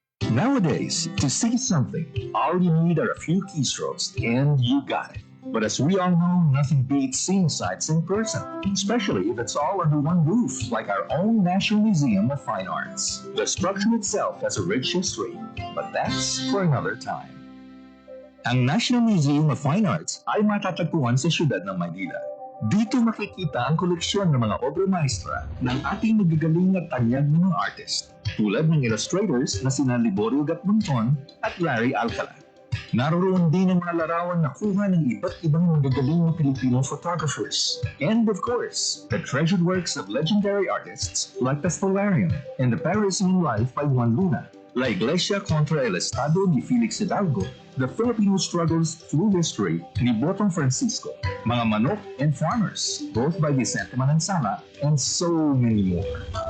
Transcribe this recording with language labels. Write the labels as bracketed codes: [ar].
[en] Nowadays, to see something, all you need are a few keystrokes and you got it. But as we all know, nothing beats seeing sights in person, especially if it's all under one roof, like our own National Museum of Fine Arts. The structure itself has a rich history, but that's for another time. [tl] Ang National Museum of Fine Arts ay matatagpuan sa siyudad ng Maynila. Dito makikita ang koleksyon ng mga obra maestra ng ating magagaling at tanyag mga artist, tulad ng illustrators na sina Liborio Gatmonton at Larry Alcala. Naroon din ang mga larawan na kuha ng iba't ibang magagaling na Filipino photographers. [en] And of course, the treasured works of legendary artists like the Stellarium and the Parisian Life by Juan Luna. La Iglesia contra el Estado ni Felix Hidalgo, the Filipino struggles through history ni Botong Francisco, mga manok and farmers, both by Vicente Manansala, and so many more.